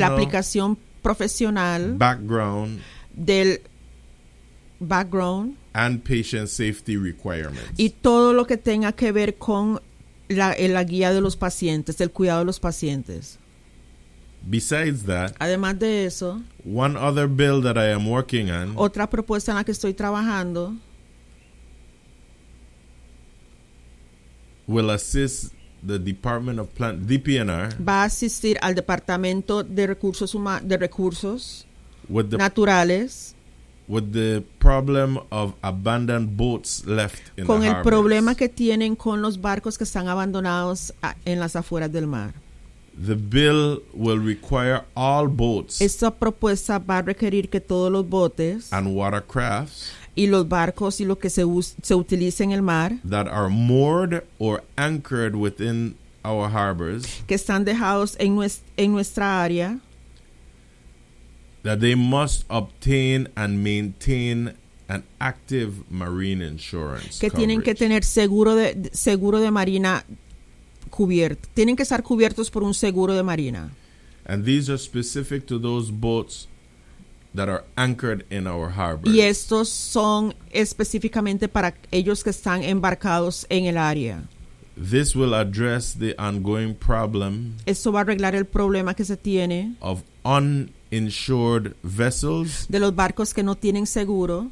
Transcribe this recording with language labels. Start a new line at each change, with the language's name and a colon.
Spanish: la aplicación profesional,
English: background,
Spanish: del background,
English: and patient safety requirements,
Spanish: y todo lo que tenga que ver con la guía de los pacientes, el cuidado de los pacientes.
English: Besides that,
Spanish: además de eso,
English: one other bill that I am working on,
Spanish: otra propuesta en la que estoy trabajando,
English: will assist the Department of Plant DPNR.
Spanish: Va a asistir al Departamento de Recursos Naturales.
English: With the problem of abandoned boats left in the harbors.
Spanish: Con el problema que tienen con los barcos que están abandonados en las afueras del mar.
English: The bill will require all boats.
Spanish: Esta propuesta va a requerir que todos los botes.
English: And watercrafts.
Spanish: Y los barcos y lo que se utiliza en el mar.
English: That are moored or anchored within our harbors.
Spanish: Que están dejados en nuestra área.
English: That they must obtain and maintain an active marine insurance.
Spanish: Que tienen
English: coverage.
Spanish: Que tener seguro de marina cubierto. Tienen que estar cubiertos por un seguro de marina.
English: And these are specific to those boats that are anchored in our harbor.
Spanish: Y estos son específicamente para ellos que están embarcados en el área.
English: This will address the ongoing problem.
Spanish: Esto va a arreglar el problema que se tiene.
English: Of uninsured vessels.
Spanish: De los barcos que no tienen seguro.